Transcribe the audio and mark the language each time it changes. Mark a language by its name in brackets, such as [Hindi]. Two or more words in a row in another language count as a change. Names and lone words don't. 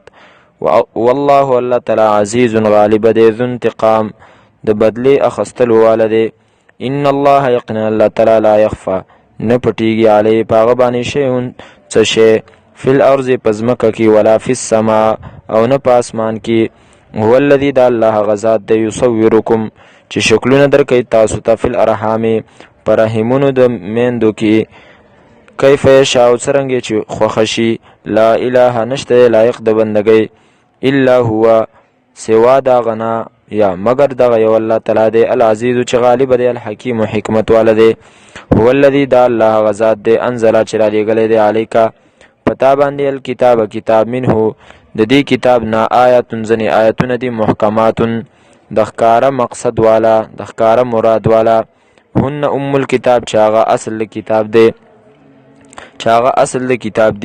[Pashto] والله الله تعالی عزیز غالب دی [Arabic] ذو انتقام [Pashto] د بدلې اخیستلو واله دی. ان الله یقینا الله تعالی لا یخفا نه پټیږي علیه په هغه باندې شیون څه شی [Arabic] فی الارض [Pashto] په ځمکه کې [Arabic] ولا فی السماء [Pashto] او نه په اسمان کې. [Arabic] هو الذي [Pashto] دا الله غزاد دی یصورکم چې شکلونه درکوي تاسو ته [Arabic] فی الارحام [Pashto] په رحمونو د میندو کې [Arabic] کیف یشاء [Pashto] څرنګه چې خوښه شي. [Arabic] لا اله [Pashto] نشته لایق د بندګۍ [Arabic] الا هو [Pashto] سوا دا غنا یا مگر دغه یو الله تعالی دی العزیز چې غالب دی الحکیم حکمت والا دی. [Arabic] هو الذي [Pashto] دا الله غزاد دی انزل چې را لېږلی دی علیکا پتا باندې الکتاب کتاب منه د دې کتاب نه آیاتون ځنې آیتونه دي محکماتون د ښکاره مقصد والا د ښکاره مراد والا. [Arabic] هن ام الکتاب [Pashto] چې هغه اصل د کتاب دی.